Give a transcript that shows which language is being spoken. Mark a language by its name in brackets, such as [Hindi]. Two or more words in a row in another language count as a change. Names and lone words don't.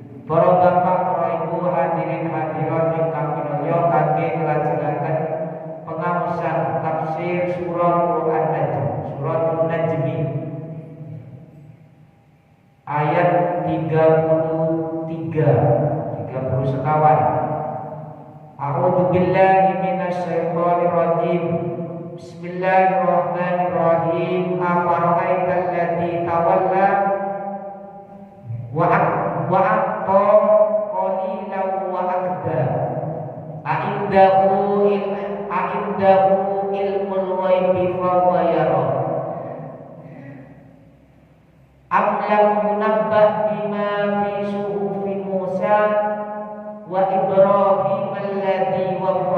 [Javanese] Para bapak, para ibu, hadirin hadirat ingkang kinarya kangge nglajengaken pengaosan tafsir surat An-Najm, surat An-Najm ayat 30 sekawan. [Arabic] أعوذ بالله من الشيطان الرجيم. بسم الله الرحمن الرحيم. أفرأيت الذي تولى وأعطى قليلا وأكدى. أعنده علم الغيب فهو يرى. أم لم ينبأ بما في صحف موسى وإبراهيم الذي وفى.